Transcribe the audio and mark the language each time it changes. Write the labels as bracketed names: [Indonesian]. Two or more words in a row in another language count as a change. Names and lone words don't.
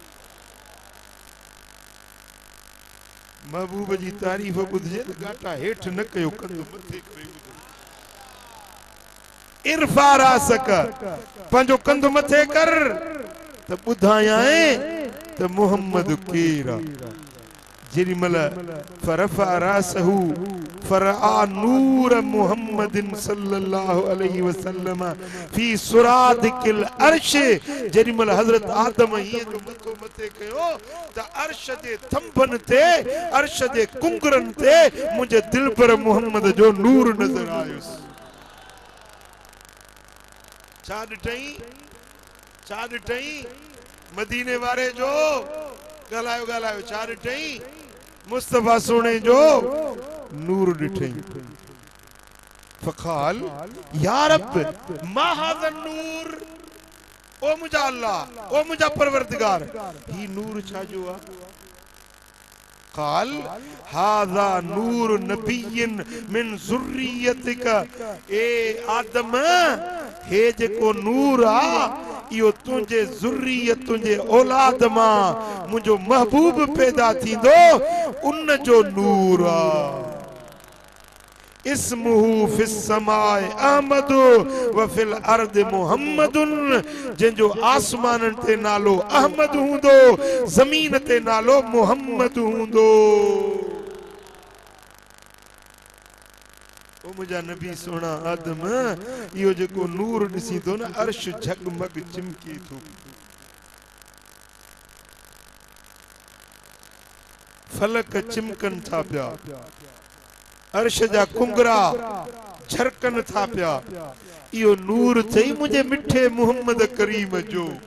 [Sindhi] महबूब जी तारीफ़ ॿुधिजे त गाटा हेठि न कयो, कंध मथे करे ॿुधो। [Arabic] ارفع رأسك, [Sindhi] पंहिंजो कंध मथे कर त ॿुधायां त मुहम्मद केर आहे। जेॾी महिल [Arabic] فرفع رأسه فرأى نور محمد صلى الله عليه وسلم في سرادق العرش, [Sindhi] जेॾी महिल हज़रत आदम हीअं जो मथो मथे कयो त अर्श जे थंभनि ते, अर्श जे कुंगरनि ते मुंहिंजे दिलबर मुहम्मद जो नूर नज़र आयुसि। छा ॾिठई? छा ॾिठई? मदीने वारे जो ॻाल्हायो ॻाल्हायो, छा ॾिठई? मुस्तफ़ा सोने जो नूर ॾिठई। [Arabic] فقال يا رب ما هذا نور, [Sindhi] ओ मुंहिंजा अल्लाह, ओ मुंहिंजा परवरदिगार, ही नूर छा जो आहे? [Arabic] قال هذا نور نبي من ذريتك, [Sindhi] ए आदम हे जेको नूर आहे इहो तुंहिंजे ज़ुर्रियत, तुंहिंजे औलाद मां मुंहिंजो महबूब पैदा थींदो, उन जो नूर आहे। [Arabic] اسمه في السماء أحمد وفي الأرض محمد, [Sindhi] जंहिंजो आसमाननि ते नालो अहमद हूंदो, ज़मीन ते नालो मुहम्मद हूंदो। ओ मुंहिंजा नबी सोना आदम, इहो जेको नूर ॾिसी थो न, अर्श झगमग चिमके थो, फलक चिमकनि था पिया, अर्श जा कुंगरा झरकन था पिया इहो नूर थई मुझे मिठे मोहम्मद करीम जो